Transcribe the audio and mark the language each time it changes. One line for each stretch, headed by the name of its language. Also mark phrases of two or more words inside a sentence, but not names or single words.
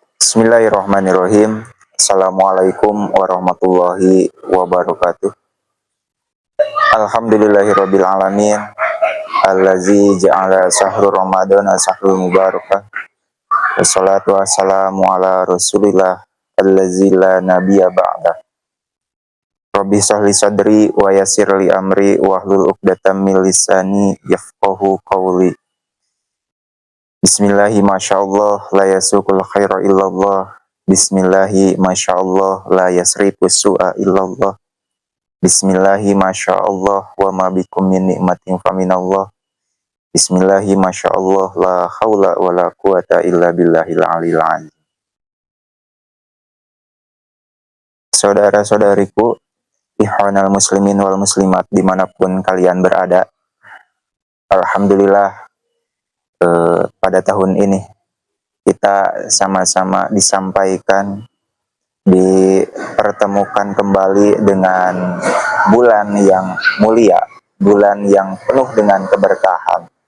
Arabic: بسم الله الرحمن الرحيم السلام عليكم ورحمة الله وبركاته. الحمد لله رب العالمين. الذي جعل شهر رمضان شهر مباركة. والصلاة والسلام على رسول الله الذي لا نبي بعده. رب اشرح لي صدري ويسر لي أمري واحلل عقدة من لساني يفقهوا قولي. بسم الله ما شاء الله لا يسوق الخير إلا الله. بسم الله ما شاء الله لا يصرف السوء إلا الله. بسم الله ما شاء الله وما بكم من نعمة فمن الله. بسم الله ما شاء الله لا حول ولا قوة إلا بالله العلي العظيم.
Indonesian: Saudara-saudariku,
Arabic: إخوان المسلمين والمسلمات
Indonesian: dimanapun kalian berada, alhamdulillah pada tahun ini kita sama-sama disampaikan, dipertemukan kembali dengan bulan yang mulia, bulan yang penuh dengan keberkahan,